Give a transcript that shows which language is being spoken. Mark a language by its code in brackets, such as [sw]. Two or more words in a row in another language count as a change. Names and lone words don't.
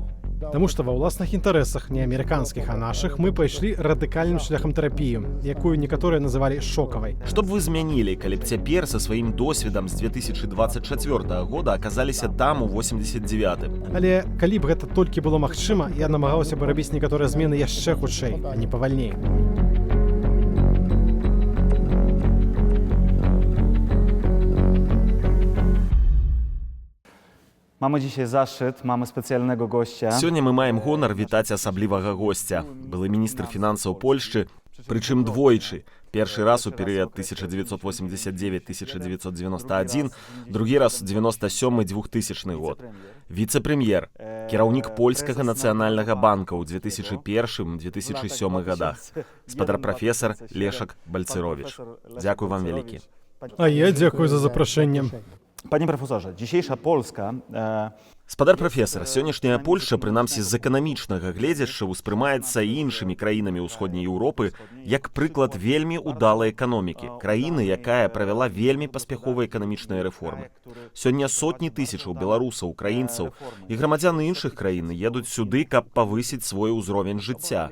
[be] Таму што ва ўласных інтарэсах, не амерыканскіх, а нашых, мы пайшлі радыкальным шляхам тэрапію, якую некаторыя называлі шокавай. Што б вы змянілі, калі б цяпер са сваім досведам з 2024 года аказаліся там у 89-м? Але калі б гэта толькі было магчыма, я намагаўся бы рабіць некаторыя змены яшчэ хутчэй, а не павальней. [pl] Mamy dzisiaj zaszczyt, mamy specjalnego gościa. [be] Сёння мы маем гонар вітаць асаблівага госця. Былы міністр фінансаў Польшчы, прычым двойчы. Першы раз у перыяд 1989-1991, другі раз 97-2000 год. Віцэ-прэм'ер, кіраўнік польскага нацыянальнага банка ў 2001-2007 годах. Спадар-прафесар Лешак Бальцыровіч. Дзякуй вам вялікі. А я дзякую за запрашэнне. [pl] Panie profesorze, dzisiejsza Polska... [be] Спадар прафесар, сённяшняя Польшча, прынамсі з эканамічнага гледзяшча, успрымаецца іншымі краінамі ўсходняй Еўропы як прыклад вельмі удалай эканомікі, краіны, якая правяла вельмі паспяховыя эканамічныя рэформы. Сёння сотні тысячаў беларусаў, украінцаў і грамадзян іншых краін едуць сюды, каб павысіць свой узровень жыцця.